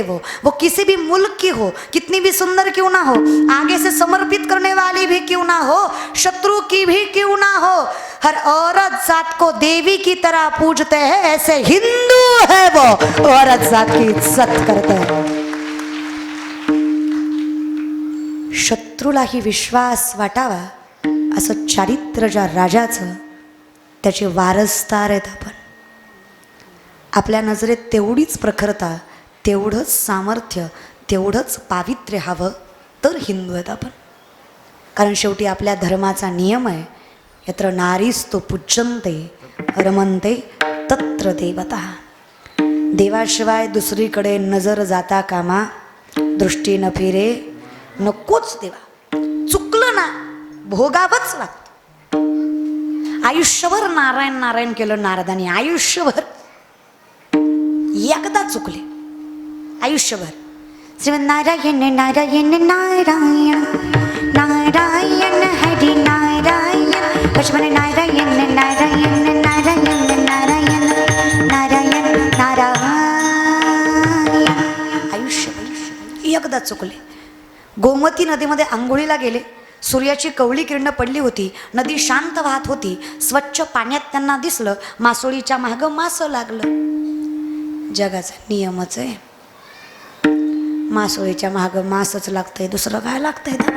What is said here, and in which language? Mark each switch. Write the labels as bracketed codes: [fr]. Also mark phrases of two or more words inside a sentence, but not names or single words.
[hi] वो किसी भी मुल्क की हो, कितनी भी सुंदर क्यों ना हो, आगे से समर्पित करने वाली भी क्यों ना हो, शत्रु की भी क्यों ना हो, हर औरत जात को देवी की तरह पूजते हैं. ऐसे हिंदू है वो, औरत जात की इज्जत करते हैं. [mr] शत्रूलाही विश्वास वाटावा असं चारित्र्य ज्या राजाचं, त्याचे वारसदार आहेत आपण. आपल्या नजरेत तेवढीच प्रखरता, तेवढंच सामर्थ्य, तेवढंच पावित्र्य हवं तर हिंदू आहेत आपण. कारण शेवटी आपल्या धर्माचा नियम आहे, [sa] यत्र नारीस्तु पूज्यन्ते रमन्ते तत्र देवता. [mr] देवाशिवाय दुसरीकडे नजर जाता कामा, दृष्टी न फिरे नकोच देवा. चुकलं ना भोगावंच लागतं. आयुष्यभर नारायण नारायण केलं नारदानी. आयुष्यभर एकदा चुकले आयुष्यभर. श्रीमन नारायण नारायण नारायण नारायण हरी नारायण लक्ष्मण नारायण नारायण नारायण नारायण नारायण नारायण. आयुष्यभर एकदा चुकले. गोमती नदीमध्ये आंघोळीला गेले. सूर्याची कवळी किरण पडली होती. नदी शांत वाहत होती. स्वच्छ पाण्यात त्यांना दिसलं मासोळीच्या मागं मास लागलं. जगाचा नियमच आहे, मासोळीच्या मागं मासच लागतंय, दुसरं काय लागतंय तेव्हा.